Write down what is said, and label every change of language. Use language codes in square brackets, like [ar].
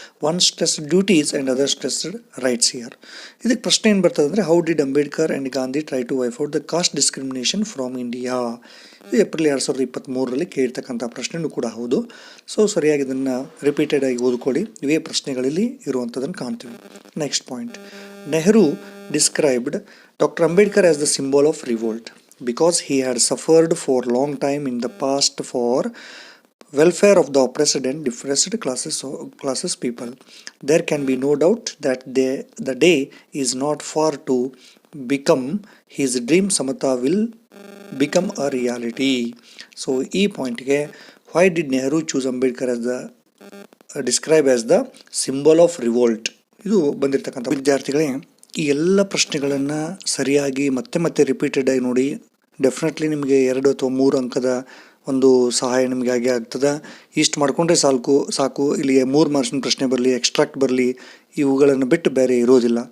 [en] One stressed duties and other stressed rights here. [kn] ಇದಕ್ಕೆ ಪ್ರಶ್ನೆ ಏನು ಬರ್ತದೆ ಅಂದರೆ, [en] How did Ambedkar and Gandhi try to wipe out the caste discrimination from India. [kn] ಇದು April 2023ರಲ್ಲಿ ಕೇಳಿರ್ತಕ್ಕಂಥ ಪ್ರಶ್ನೆಯೂ ಕೂಡ ಹೌದು. ಸೊ ಸರಿಯಾಗಿ ಇದನ್ನು ರಿಪೀಟೆಡ್ ಆಗಿ ಓದ್ಕೊಳ್ಳಿ, ಇವೇ ಪ್ರಶ್ನೆಗಳಲ್ಲಿ ಇರುವಂಥದ್ದನ್ನು ಕಾಣ್ತೀವಿ. [en] Next point, Nehru described doctor Ambedkar as the symbol of revolt because he had suffered for long time in the past for welfare of the oppressed and depressed classes people. There can be no doubt that the day is not far to become his dream Samata will become a reality. So [kn] e point ge, [en] why did Nehru choose Ambedkar as the describe as the symbol of revolt? [kn] ಇದು ಬಂದಿರತಕ್ಕಂಥ ವಿದ್ಯಾರ್ಥಿಗಳೇ, ಈ ಎಲ್ಲ ಪ್ರಶ್ನೆಗಳನ್ನು ಸರಿಯಾಗಿ ಮತ್ತೆ repeated ಆಗಿ ನೋಡಿ. ಡೆಫಿನೆಟ್ಲಿ ನಿಮಗೆ 2 ಅಥವಾ 3 ಅಂಕದ ಒಂದು ಸಹಾಯ ನಿಮಗೆ ಆಗೇ ಆಗ್ತದೆ. ಇಷ್ಟು ಮಾಡಿಕೊಂಡ್ರೆ ಸಾಕು. ಇಲ್ಲಿ 3 ಮಾರ್ಕ್ಸಿನ ಪ್ರಶ್ನೆ ಬರಲಿ, ಎಕ್ಸ್ಟ್ರಾಕ್ಟ್ ಬರಲಿ, ಇವುಗಳನ್ನು ಬಿಟ್ಟು ಬೇರೆ ಇರೋದಿಲ್ಲ.